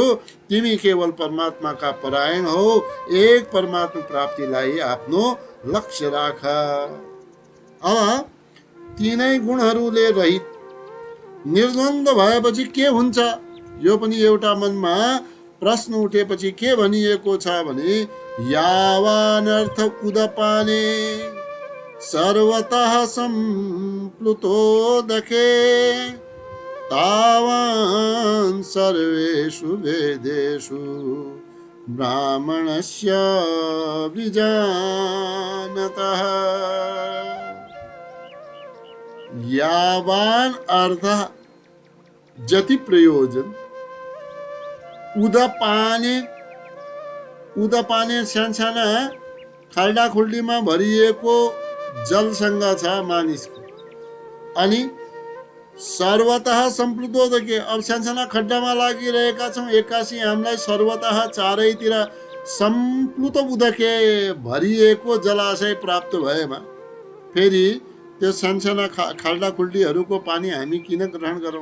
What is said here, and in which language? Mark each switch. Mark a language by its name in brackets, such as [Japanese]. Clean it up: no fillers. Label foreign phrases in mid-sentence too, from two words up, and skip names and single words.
[Nepali] तिमी केवल परमात्माका परायण हो। एक परमात्मा प्राप्तिलाई आफ्नो लक्ष्य राख। अब तीनै गुणहरूले रहित निर्द्वन्द्व भएपछि के हुन्छ, यो पनि एउटा मनमा प्रश्न उठेपछि के भनिएको छ भने [Sanskrit] यावानर्थ उदपाने सर्वतः सम्प्लुतोदके तावान् सर्वेषु वेदेषु ब्राह्मणस्य विजानतः। यावान अर्थ [Nepali] जति प्रयोजन, उदपाने सानसाना खाल्डा खुल्डीमा भरिएको जलसँग छ मानिसको। अनि [Sanskrit] सर्वतः सम्प्लुतोदके, [Nepali] अब सानसाना खड्डामा लागिरहेका छौँ, एक्कासी हामीलाई सर्वतः चारैतिर [Sanskrit] सम्प्लुत उदके [Nepali] भरिएको जलाशय प्राप्त भएमा फेरि त्यो सानसाना खाल्डा खुल्डीहरूको पानी हामी किन ग्रहण गरौँ?